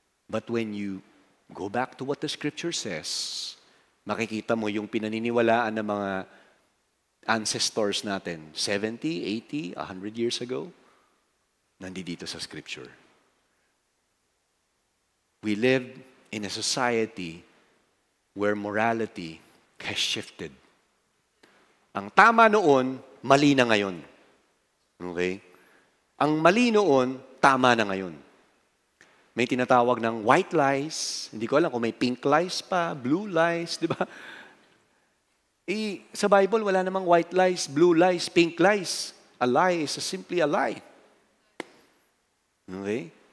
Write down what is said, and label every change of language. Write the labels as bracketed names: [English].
[English] But when you go back to what the Scripture says, [Filipino] makikita mo yung pinaniniwalaan ng mga ancestors natin, 70, 80, 100 years ago, nandito sa Scripture. [English] We live in a society where morality has shifted. [Filipino] Ang tama noon, mali na ngayon. Okay? Ang mali noon, tama na ngayon. May tinatawag ng white lies. Hindi ko alam kung may pink lies pa, blue lies, di ba? Sa Bible, wala namang white lies, blue lies, pink lies. [English] A lie is simply a lie. Okay?